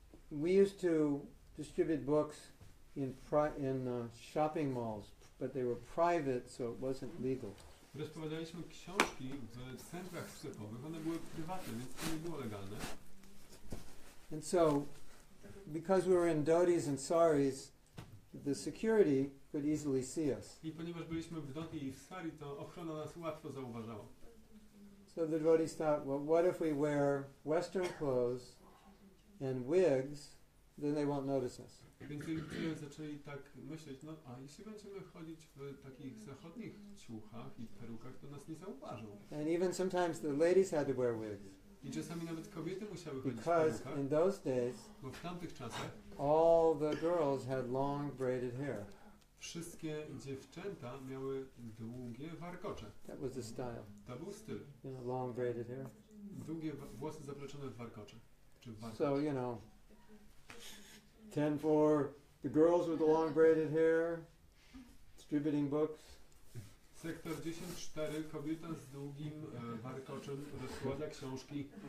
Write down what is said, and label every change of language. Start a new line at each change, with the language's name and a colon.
English: We used to distribute books in shopping malls, but they were private, so it wasn't legal.
Polish: Rozpowiadaliśmy książki w centrach sklepowych, one były prywatne, więc to nie było legalne.
English: And so, because we were in dhotis and saris, the security could easily see us.
Polish: I ponieważ byliśmy w Dhoti i w Sari, to ochrona nas łatwo zauważała.
English: So the devotees thought, well, what if we wear Western clothes and wigs, then they won't notice us.
Polish: Więc ludzie zaczęli tak myśleć, no a jeśli będziemy chodzić w takich zachodnich ciuchach i perukach, to nas nie zauważą.
English: And even sometimes the ladies had to wear wigs.
Polish: I czasami nawet kobiety musiały chodzić w
English: Because
Polish: perukach,
English: in those days,
Polish: bo w tamtych czasach
English: all the girls had long braided hair.
Polish: wszystkie dziewczęta miały długie warkocze.
English: That was the style.
Polish: To był styl.
English: Long braided hair.
Polish: Długie włosy zapleczone w warkocze. Czy w warkocze.
English: So, 10-4, the girls with the long braided hair, distributing books.
Polish: Sektor 10-4, kobieta z długim warkoczem rozkłada książki.